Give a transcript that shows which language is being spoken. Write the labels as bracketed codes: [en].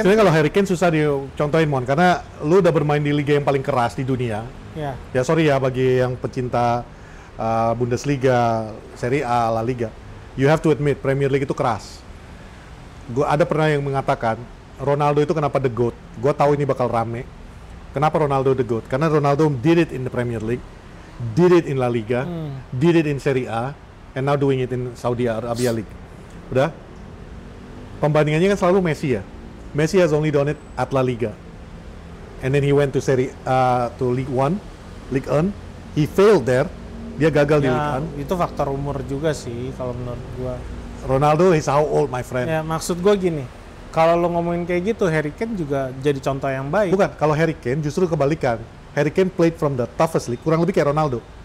[id] Sebenarnya kalau Harry Kane susah dicontohin Mon, karena lu udah bermain di liga yang paling keras di dunia. Ya. Ya sorry ya bagi yang pecinta Bundesliga, Serie A, La Liga. [en] You have to admit Premier League [id] itu keras. Gue ada pernah yang mengatakan Ronaldo itu kenapa the GOAT. Gue tahu ini bakal rame. Kenapa Ronaldo the GOAT? Karena [en] Ronaldo did it in the Premier League, did it in La Liga, did it in Serie A, and now doing it in Saudi Arabia League. [id] Udah? Pembandingannya kan selalu Messi ya. [en] Messi has only done it at La Liga. And then he went to League One, League 1. He failed there. [id] Dia gagal di League 1. Itu faktor umur juga sih kalau menurut gua. [en] Ronaldo is how old my friend? [id] Ya maksud gua gini, kalau lo ngomongin kayak gitu, Harry Kane juga jadi contoh yang baik. Bukan, kalau Harry Kane justru kebalikan. [en] Harry Kane played from the toughest league, [id] kurang lebih kayak [en] Ronaldo.